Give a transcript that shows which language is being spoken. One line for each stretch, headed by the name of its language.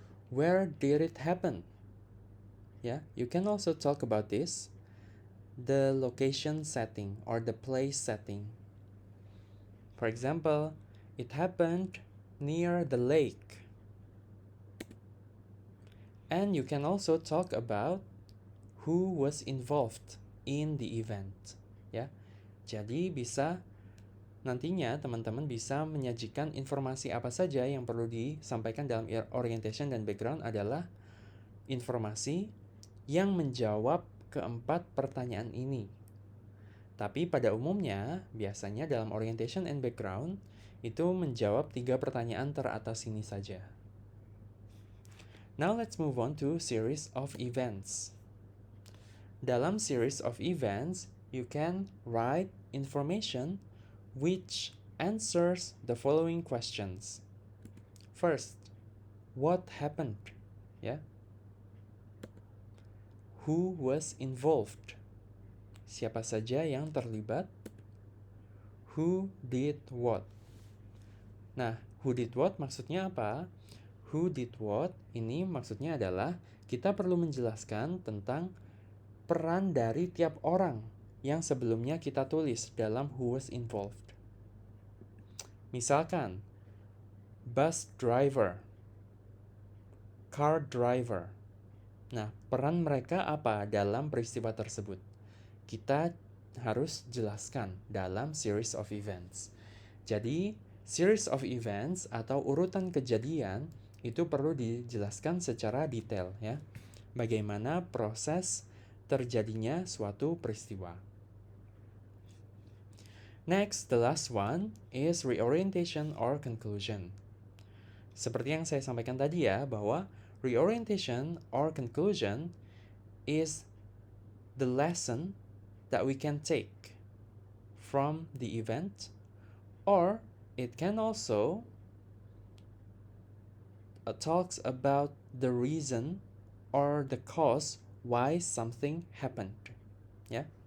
English: Where did it happen? Yeah, you can also talk about this, the location setting or the place setting. For example, it happened near the lake. And you can also talk about who was involved in the event.
Indonesian: Ya, jadi bisa nantinya teman-teman bisa menyajikan informasi apa saja yang perlu disampaikan dalam orientation dan background adalah informasi yang menjawab keempat pertanyaan ini. Tapi pada umumnya, biasanya dalam orientation and background itu menjawab 3 pertanyaan teratas ini saja.
English: Now let's move on to series of events. Dalam series of events, you can write information which answers the following questions. First, what happened? Ya. Who was involved?
Indonesian: Siapa saja yang terlibat?
English: Who did what?
Indonesian: Nah,
English: who did what
Indonesian: maksudnya apa?
English: Who did what
Indonesian: ini maksudnya adalah kita perlu menjelaskan tentang peran dari tiap orang yang sebelumnya kita tulis dalam
English: who was involved.
Indonesian: Misalkan, bus driver, car driver. Nah, peran mereka apa dalam peristiwa tersebut? Kita harus jelaskan dalam series of events. Jadi, series of events atau urutan kejadian itu perlu dijelaskan secara detail ya. Bagaimana proses terjadinya suatu peristiwa.
English: Next, the last one is reorientation or conclusion.
Indonesian: Seperti yang saya sampaikan tadi ya, bahwa
English: reorientation or conclusion is the lesson that we can take from the event, or it can also talks about the reason or the cause why something happened. Yeah.